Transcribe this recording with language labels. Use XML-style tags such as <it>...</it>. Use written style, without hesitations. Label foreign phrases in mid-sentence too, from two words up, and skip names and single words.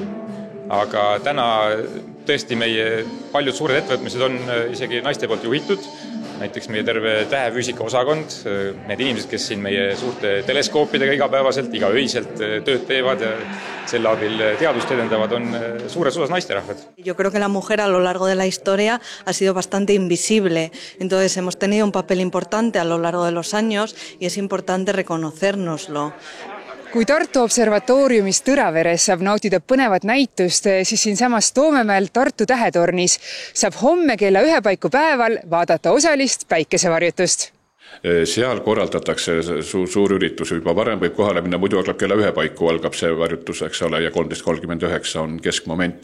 <et>Aga täna tõesti meie paljud suured ettevõtmised on isegi naiste poolt juhitud. Näiteks meie terve tähefüüsika osakond, need inimesed, kes siin meie suurte teleskoopidega igapäevaselt, igaöiselt tööd teevad ja selle abil teadust edendavad, on suures osas naisterahvad.</et> <es>Yo creo que la mujer a lo largo de la historia ha sido bastante invisible, entonces hemos tenido un papel importante a lo largo de los años y es importante reconocérnoslo.</es> <et>Kui Tartu observatooriumis Tõraveres saab nautida põnevat näitust, siis siinsamas Toomemäel Tartu tähetornis saab homme kella 1 paiku päeval vaadata osalist päikesevarjutust. Seal korraldatakse suur üritus juba varem, võib kohale minna, muidu algab kella 1 paiku algab see varjutus, eks ole, ja 13.39 on keskmoment.</et>